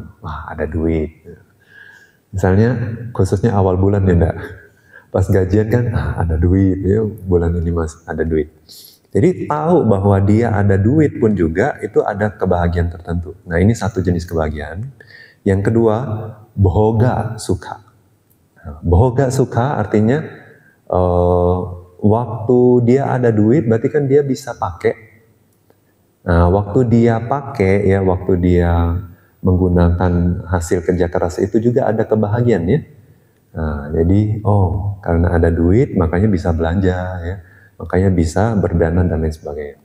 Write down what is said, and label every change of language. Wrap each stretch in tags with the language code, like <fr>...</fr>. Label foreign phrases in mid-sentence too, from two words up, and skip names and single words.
<id>Wah, ada duit. Misalnya khususnya awal bulan ya enggak. Pas gajian kan ada duit ya, bulan ini Mas ada duit. Jadi tahu bahwa dia ada duit pun juga itu ada kebahagiaan tertentu. Nah, ini satu jenis kebahagiaan. Yang kedua,</id> <pi>bhoga sukha. Bhoga sukha</pi> <id>artinya waktu dia ada duit berarti kan dia bisa pakai. Nah, waktu dia pakai ya, waktu dia menggunakan hasil kerja keras itu juga ada kebahagiaan ya. Nah, jadi karena ada duit makanya bisa belanja ya, makanya bisa berdana dan lain sebagainya.</id>